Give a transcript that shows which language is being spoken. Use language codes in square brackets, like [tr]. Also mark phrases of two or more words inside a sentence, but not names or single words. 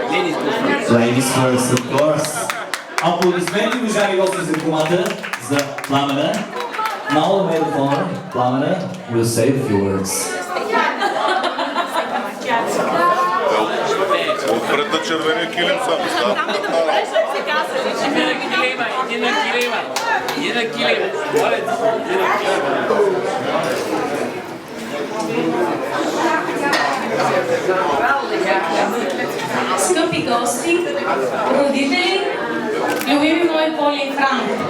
[en] Ladies first, of course. [bg] Аплодисменти, уважаеми гости, за кумата, за Пламена. [en] Now the maid of honor, Plamena, will say a few words. [bg] Отпред на червения килим съм. Иди на килим. Скъпи гости, родители, любими мои Поли и Франк.